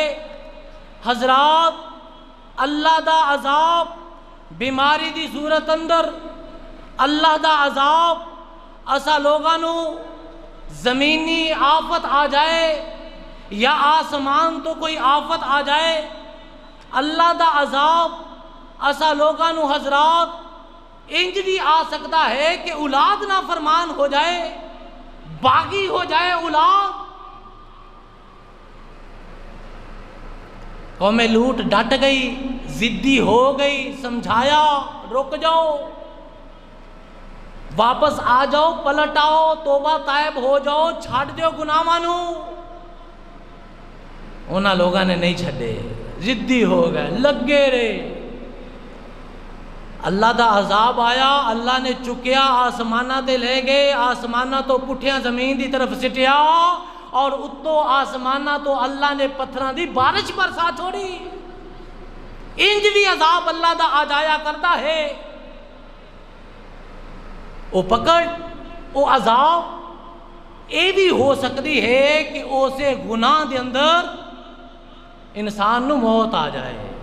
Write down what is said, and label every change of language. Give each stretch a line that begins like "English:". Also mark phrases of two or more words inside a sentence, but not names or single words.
Punjabi: حضرات، اللہ دا عذاب بیماری دی صورت اندر، اللہ دا عذاب اسا لوگانو زمینی آفت آ جائے یا آسمان تو کوئی آفت آ جائے، اللہ دا عذاب اسا لوگانو حضرات انج بھی آ سکتا ہے کہ اولاد نافرمان ہو جائے، باغی ہو جائے اولاد۔ قوم لوٹ ڈٹ گئی، ضدی ہو گئی، سمجھایا رک جاؤ، واپس آ جاؤ، پلٹ آؤ، توبہ طائب ہو جاؤ، چھاڑ دیو گناہاں نو۔ انہاں لوگاں نے نہیں چھڈے، ضدی ہو گئے، لگے رہے۔ اللہ دا عذاب آیا، اللہ نے چکیا، آسمانہ تے لے گئے، آسمانہ تو پٹھیاں زمین دی طرف سٹیا، اور اتو آسمانہ تو اللہ نے پتھراں دی بارش برسا چھوڑی۔ انج بھی عذاب اللہ دا آ جایا کرتا ہے۔ او پکڑ، او عذاب اے بھی ہو سکتی ہے کہ اسے گناہ دے اندر انسان نو موت آ جائے۔